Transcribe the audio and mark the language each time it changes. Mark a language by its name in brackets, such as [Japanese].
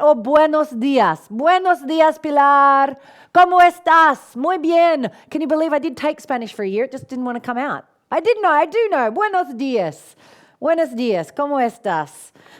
[Spanish] Oh, buenos días, Pilar, ¿cómo estás? Muy bien. [English] Can you believe I did take Spanish for a year? It just didn't want to come out. I do know, buenos días, ¿cómo estás?